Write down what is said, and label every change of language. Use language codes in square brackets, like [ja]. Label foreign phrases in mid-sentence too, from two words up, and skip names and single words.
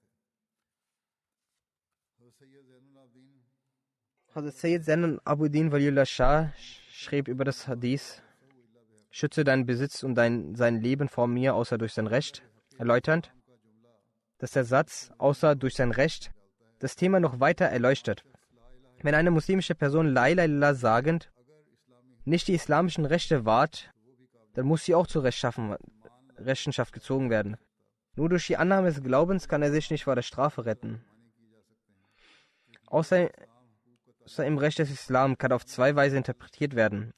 [de] Hazrat Sayyid Zainul Abidin Waliullah Shah schrieb über das Hadith, schütze deinen Besitz und sein Leben vor mir, außer durch sein Recht, erläuternd, dass der Satz, außer durch sein Recht, das Thema noch weiter erleuchtet. Wenn eine muslimische Person [ar] لا إله إلا الله [de] sagend nicht die islamischen Rechte wahrt, dann muss sie auch zur Rechenschaft gezogen werden. Nur durch die Annahme des Glaubens kann er sich nicht vor der Strafe retten. Außer im Recht des Islam kann auf zwei Weise interpretiert werden.